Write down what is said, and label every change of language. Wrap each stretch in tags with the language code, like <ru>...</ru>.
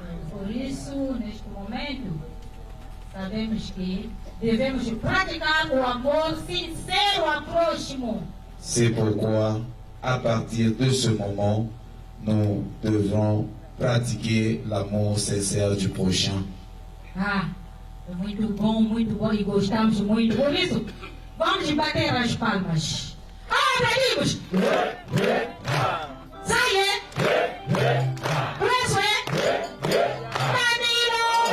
<pt>Por isso, neste momento, sabemos que devemos praticar o amor sincero ao próximo.</pt> <fr>C'est pourquoi, à partir de ce moment, nous devrons pratiquer l'amour sincère du prochain.</fr> <pt>Ah, é muito bom e gostamos muito. Por isso, vamos bater as palmas. Ah, amigos! Sai, Preço, Danilo!</pt>